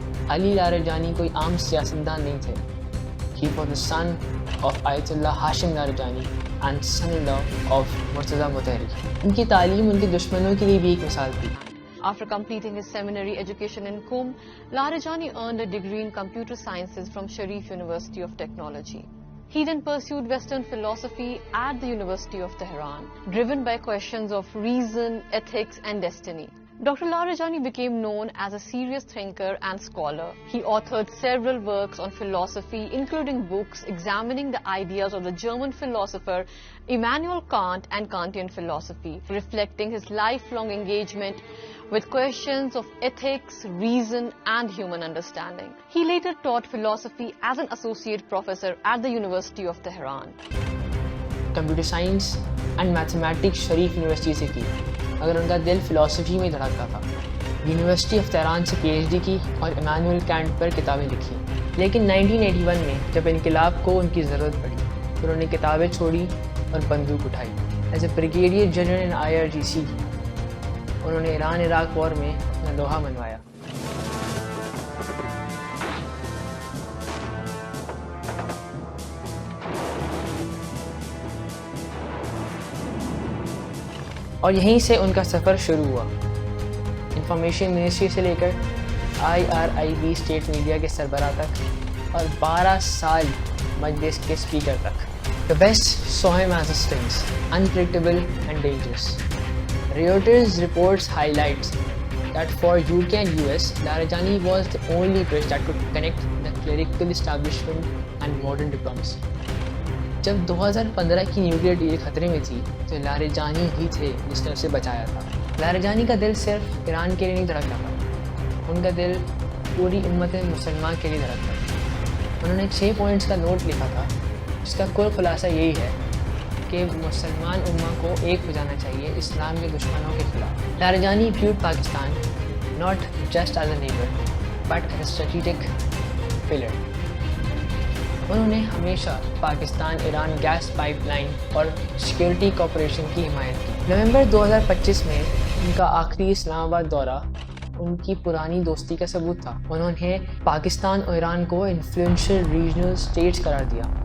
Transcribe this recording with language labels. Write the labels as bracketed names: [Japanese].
[Urdu] علی Larijani کوئی عام سیاستدان نہیں تھے. [English] He was the son of Ayatollah Hashim Larijani and son-in-law of Murtaza Mutahhari. [Urdu] ان کی تعلیم ان کے دشمنوں کے لیے بھی ایک مثال تھی. [English] After completing his seminary education in Qom, Larijani earned a degree in computer sciences from Sharif University of Technology. He then pursued Western philosophy at the University of Tehran, driven by questions of reason, ethics, and destiny. Dr. Larijani became known as a serious thinker and scholar. He authored several works on philosophy, including books examining the ideas of the German philosopher Immanuel Kant and Kantian philosophy, reflecting his lifelong engagement with questions of ethics, reason, and human understanding. He later taught philosophy as an associate professor at the University of Tehran. [Urdu] Computer science and mathematics Sharif university سے کی مگر ان کا دل فلسفی میں دھڑکتا تھا. University of Tehran سے PhD کی اور ایمانوئل کینٹ پر کتابیں لکھی. لیکن 1981 میں جب انقلاب کو ان کی ضرورت پڑی تو انہوں نے کتابیں چھوڑی اور بندوق اٹھائی. [English] as a brigadier general in [Urdu] IRGC انہوں نے ایران عراق وار میں اپنا لوہا منوایا. اور یہیں سے ان کا سفر شروع ہوا. انفارمیشن منسٹری سے لے کر IRIB اسٹیٹ میڈیا کے سربراہ تک اور 12 سال مجلس کے اسپیکر تک. [English] The West saw him as a stings, unpredictable and dangerous. Reuters reports highlights that for UK and US, Larijani was the only bridge that could connect the clerical establishment and modern diplomacy. [Urdu] جب 2015 کی nuclear deal خطرے میں تھی تو Larijani ہی تھے جس نے اسے بچایا تھا. لاریجانی کا دل صرف ایران کے لیے نہیں دھڑکتا تھا, ان کا دل پوری امت مسلمان کے لیے دھڑکتا تھا. انہوں نے 6 پوائنٹس کا نوٹ لکھا تھا جس کا کل خلاصہ یہی ہے کہ مسلمان امہ کو ایک ہو جانا چاہیے اسلام کے دشمنوں کے خلاف. [English] Larijani viewed Pakistan not just as a neighbor but as a strategic pillar. [Urdu] انہوں نے ہمیشہ Pakistan Iran gas pipe line اور سیکیورٹی کوپریشن کی حمایت کی. نومبر 2025 میں ان کا آخری اسلام آباد دورہ ان کی پرانی دوستی کا ثبوت تھا. انہوں نے پاکستان اور ایران کو انفلوئنشل ریجنل اسٹیٹس قرار دیا.